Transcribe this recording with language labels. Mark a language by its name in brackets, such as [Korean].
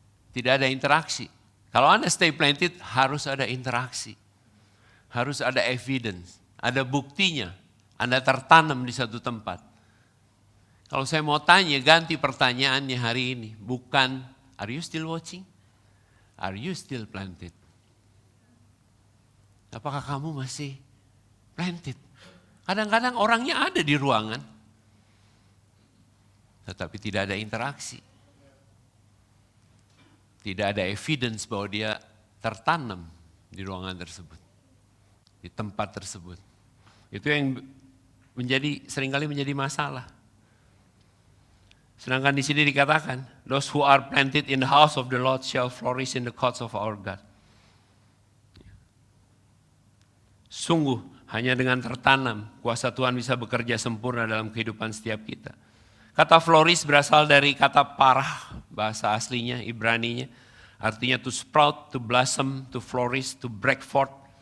[Indonesian] Tidak ada interaksi. Kalau Anda [English] stay planted, [Indonesian] harus ada interaksi. Harus ada evidence, ada buktinya. Anda tertanam di satu tempat. Kalau saya mau tanya, ganti pertanyaannya hari ini. Bukan, [English] are you still watching? Are you still planted? [Indonesian] Apakah kamu masih planted? Kadang-kadang orangnya ada di ruangan, tetapi tidak ada interaksi. Tidak ada evidence bahwa dia tertanam di ruangan tersebut, di tempat tersebut. Itu yang seringkali menjadi masalah. Sedangkan di sini dikatakan, [English] those who are planted in the house of the Lord shall flourish in the courts of our God. [Indonesian] Sungguh hanya dengan tertanam, kuasa Tuhan bisa bekerja sempurna dalam kehidupan setiap kita. Kata flourish berasal dari kata parah, bahasa aslinya, Ibraninya. Artinya [English] to sprout, to blossom, to flourish, to break forth.